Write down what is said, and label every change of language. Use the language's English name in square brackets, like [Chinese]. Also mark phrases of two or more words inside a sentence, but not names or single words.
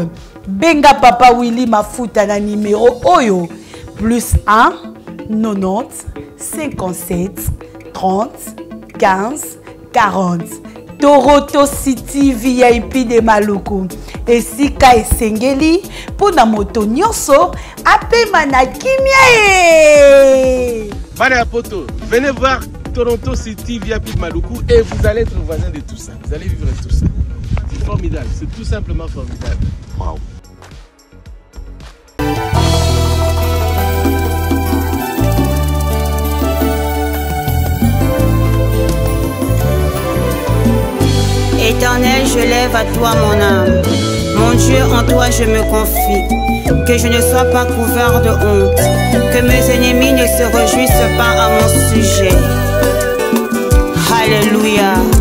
[Lingala] Benga papa Willy Mafuta na numéro oyo +1 90 57 30 15 40. Toroto City VIP de Maluku. Esika esengeli pona moto nyonso apema na kimia. Bana poto, [French] venez voir Toronto City VIP de Maluku et vous allez être voisin de tout ça. Vous allez vivre tout ça. C'est formidable, c'est tout simplement formidable. Wow. Éternel, je lève à toi mon âme. Mon Dieu, en toi je me confie. Que je ne sois pas couvert de honte. Que mes ennemis ne se réjouissent pas à mon sujet. Alléluia.